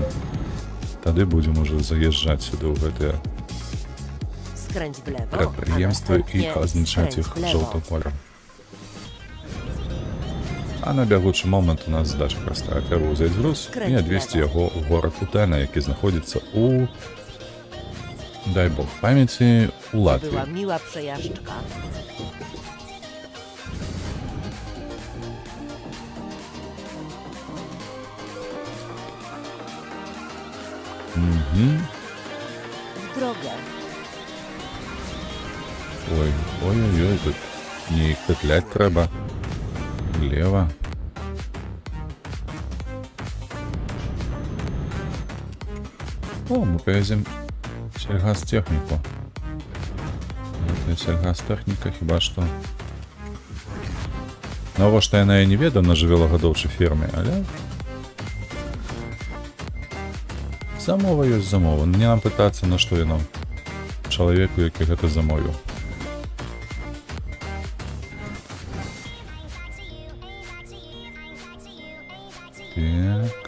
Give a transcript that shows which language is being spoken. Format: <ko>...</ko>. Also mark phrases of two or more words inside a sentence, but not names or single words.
<be>Тады будзем ужо заязджаць сюды ў гэтыя прадпрыемствы і азначаць іх жоўтым колерам. А на бягучы момант у нас задача простая. Трэба ўзяць груз і адвезці яго ў горад Утена, які знаходзіцца у, дай бог памяці, у Латвіі.</be> <pl>Była miła przejażdżka. W drogę.</pl> <be>Ой-ой-ой, тут не петлять треба.</be> <ru>Влево. О, мы повезем сельгазтехнику.</ru> <be>Это сельгазтехніка хіба што. Навошта яна я не ведаю на жывёлагадоўчай ферме, але замова ёсць замова. Не нам пытацца, на што яно чалавеку, які гэта замовіў. Так.</be>